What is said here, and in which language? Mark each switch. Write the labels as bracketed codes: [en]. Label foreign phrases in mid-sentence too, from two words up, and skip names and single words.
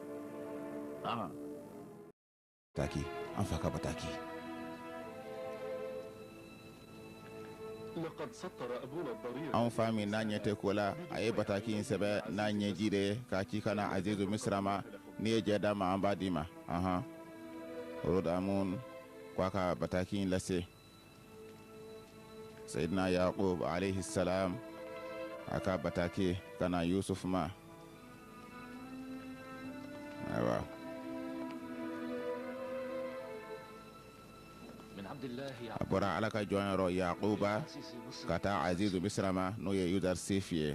[bm] bataki an fa ka bataki an fa min n'a ɲɛ tɛ ko la a ye bataki in sɛbɛ n'a ɲɛji de k'a ci ka na azizu misira ma n'i ye jɛ d'a ma an b'a d'i ma rodamun ko a ka bataki in lase [ar] سيدنا يعقوب عليه السلام [bm] a ka bataki ka na Youssouf ma ayiwa a bɔra Ala ka jɔnyɔrɔ Yaquba ka taa azizu misira ma n'o ye Yudarsif ye